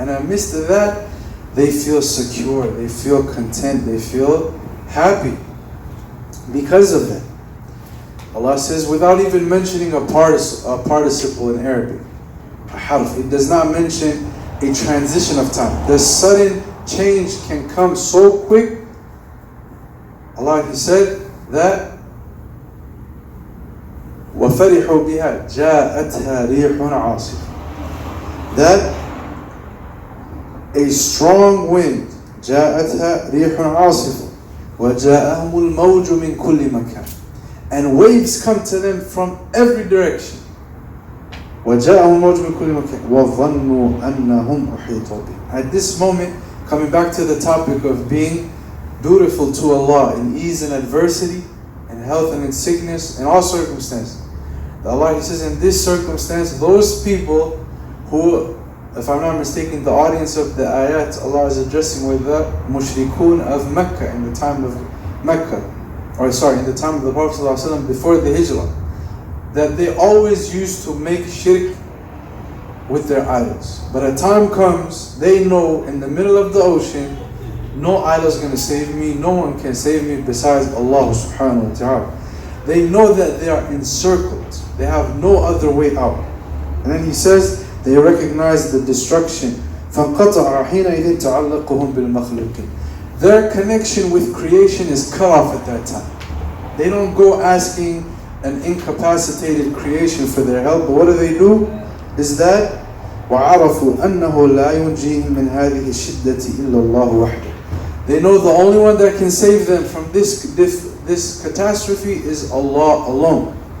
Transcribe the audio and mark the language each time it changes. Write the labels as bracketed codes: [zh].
[en] And amidst that, they feel secure, they feel content, they feel happy because of that. Allah says, without even mentioning a participle in Arabic, a harf, it does not mention a transition of time. The sudden change can come so quick. Allah, He said that [ar] وَفَرِحُوا بِهَا جَاءَتْهَا رِيحٌ عَاصِفٌ. [en] That a strong wind, [ar] جاءتها ريح عاصفة وجاءهم الموج من كل مكان, [en] and waves come to them from every direction. [ar] وجاءهم الموج من كل مكان وظنوا أنهم أحيطوا بهم. [en] At this moment, coming back to the topic of being dutiful to Allah in ease and adversity, in health and in sickness, in all circumstances. Allah, He says, in this circumstance, those people who, if I'm not mistaken, the audience of the ayat Allah is addressing with the mushrikun of Mecca in the time of Mecca, in the time of the Prophet ﷺ before the Hijrah, that they always used to make shirk with their idols. But a time comes, they know in the middle of the ocean, no idol is going to save me, no one can save me besides Allah subhanahu wa ta'ala. They know that they are encircled, they have no other way out. And then He says, they recognize the destruction. [ar] فَانْقَطَعَ حِينَئِذٍ تَعَلَّقُهُمْ بِالْمَخْلُوقِينَ. [en] Their connection with creation is cut off at that time. They don't go asking an incapacitated creation for their help. But what do? Is that [ar] وَعَرَفُوا أَنَّهُ لَا يُنْجِيهِمْ مِنْ هَذِهِ الشِّدَّةِ إِلَّا اللَّهُ وَحْدَهُ. [en] They know the only one that can save them from this catastrophe is Allah alone.